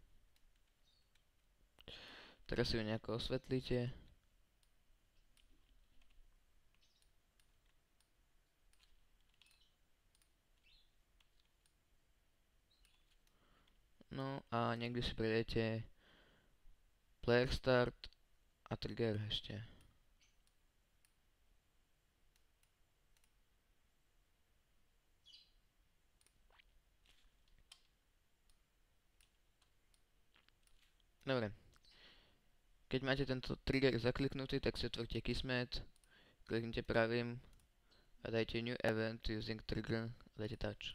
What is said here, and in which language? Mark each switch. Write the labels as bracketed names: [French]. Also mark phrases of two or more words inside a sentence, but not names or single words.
[Slovak] Teraz si ju nejako osvetlíte. No a niekde si pridajte [English] player start [Slovak] a trigger ešte. Dobre, keď máte tento trigger zakliknutý, tak si otvorte Kismet, kliknite pravým a dajte [English] New Event using trigger [Slovak] a dajte touch.